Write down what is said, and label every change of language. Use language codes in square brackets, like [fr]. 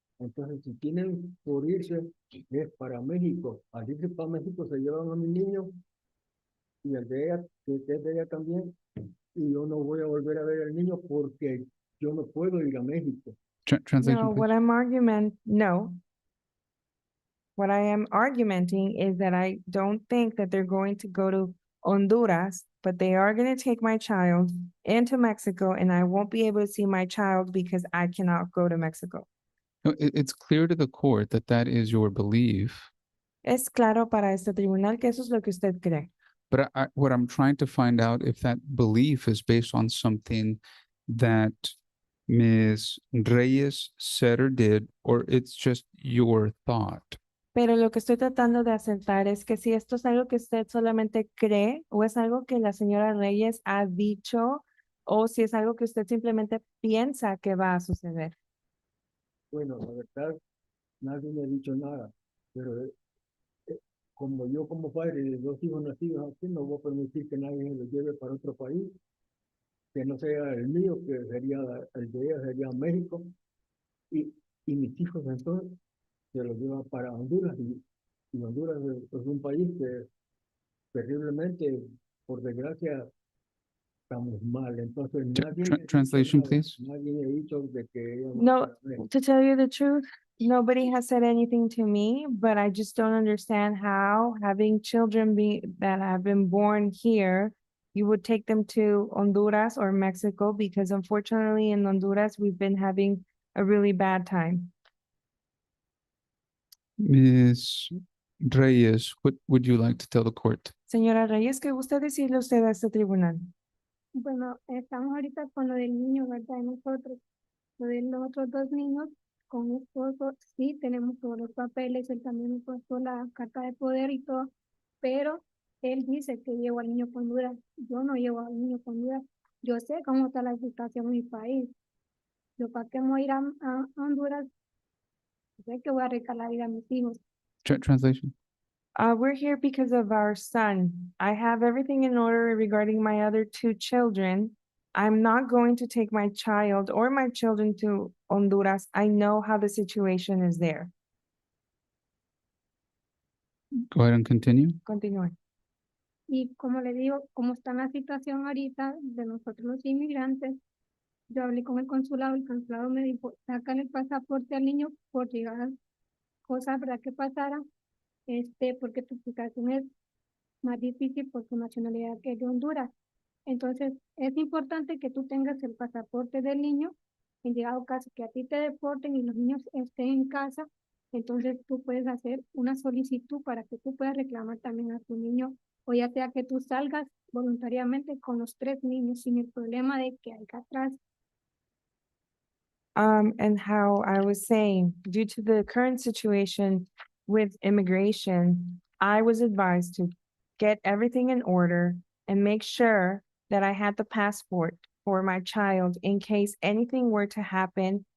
[es] Entonces, si tienen por irse, es para México. Al irse para México se llevan a mi niño y al de ella, que es de ella también, y yo no voy a volver a ver al niño porque yo no puedo ir a México. [en] Translation, [es] No, [en] please. What I am argumenting is that I don't think that they're going to go to Honduras, but they are going to take my child into Mexico, and I won't be able to see my child because I cannot go to Mexico. No, it's clear to the court that that is your belief. [es] Es claro para este tribunal que eso es lo que usted cree. [en] But what I'm trying to find out if that belief is based on something that Ms. Reyes said or did, or it's just your thought. [es] Pero lo que estoy tratando de aceptar es que si esto es algo que usted solamente cree o es algo que la señora Reyes ha dicho o si es algo que usted simplemente piensa que va a suceder. Bueno, la verdad, nadie me ha dicho nada, pero como yo como padre de dos hijos nacidos aquí, no voy a permitir que nadie se los lleve para otro país, que no sea el mío, que sería el de ella, sería México, y mis hijos entonces se los llevan para Honduras, y Honduras es un país que terriblemente, por desgracia, estamos mal. Entonces nadie me ha dicho [en] Translation, [es] nada, [en] please. [es] nadie me ha dicho de que ella va [en] No, [es] para México. [en] to tell you the truth, nobody has said anything to me, but I just don't understand how having children that have been born here, you would take them to Honduras or Mexico, because unfortunately in Honduras, we've been having a really bad time. Ms. Reyes, what would you like to tell the court? [es] Señora Reyes, ¿qué gusta decirle usted a este tribunal? Bueno, estamos ahorita con lo del niño, ¿verdad? De nosotros, lo de los otros dos niños, con mi esposo, sí tenemos todos los papeles, él también me puso la carta de poder y todo, pero él dice que llevo al niño con Honduras. Yo no llevo al niño con Honduras. Yo sé cómo está la situación en mi país. Yo para qué voy a ir a Honduras, sé que voy a recalar a mis hijos. [en] Translation. We're here because of our son. I have everything in order regarding my other two children. I'm not going to take my child or my children to Honduras. I know how the situation is there. Go ahead and continue. [es] Continúe. Y como le digo, como está la situación ahorita de nosotros los inmigrantes, yo hablé con el consulado me dijo, sácale el pasaporte al niño por llegar cosas, ¿verdad? Que pasara, porque tu situación es más difícil por tu nacionalidad que es de Honduras. Entonces, es importante que tú tengas el pasaporte del niño, en llegado caso que a ti te deporten y los niños estén en casa, entonces tú puedes hacer una solicitud para que tú puedas reclamar también a tu niño, o ya sea que tú salgas voluntariamente con los tres niños sin el problema de que hay atrás. [en] And how I was saying, due to the current situation with immigration, I was advised to get everything in order and make sure that I had the passport for my child in case anything were to happen,